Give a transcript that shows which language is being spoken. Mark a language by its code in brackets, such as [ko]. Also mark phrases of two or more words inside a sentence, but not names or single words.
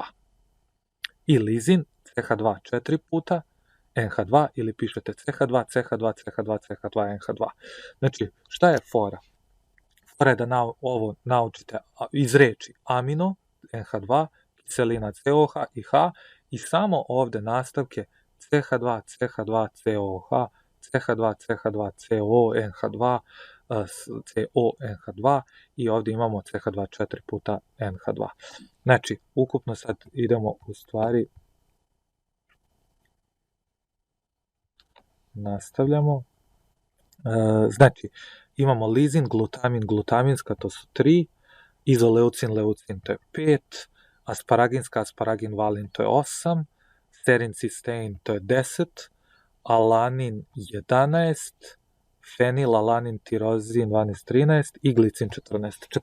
[sr] I lizin CH2 4 puta, NH2 ili pišete CH2, CH2, CH2, CH2, NH2. Znači, šta je fora? Fora je da ovo naučite iz reči amino, NH2, kiselina COH i H i samo ovde nastavke CH2, CH2, COH, CH2, CH2, CO, NH2, CO, NH2 i ovde imamo CH2 4 puta NH2. Znači, ukupno sad idemo u stvari, nastavljamo. Znači, imamo lizin, glutamin, glutaminska, to su 3, izoleucin, leucin, to je 5, asparaginska, asparagin, valin, to je 8, serin, cistein, to je 10, alanin 11, fenil, alanin, tirozin 12, 13 i glicin 14.